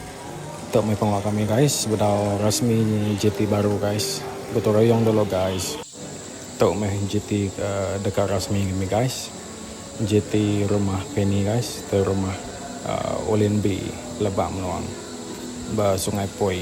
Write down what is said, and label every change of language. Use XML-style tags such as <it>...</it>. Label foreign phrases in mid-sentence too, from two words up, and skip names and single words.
<ms>Untuk may pangwa kami guys, sudah resmi GT baru guys. Gotong royong dulu guys. Untuk may GT dekat resmi kami guys. GT rumah Penny guys, itu rumah Ulin B Lebak Meluang, ba Sungai Poi.</ms>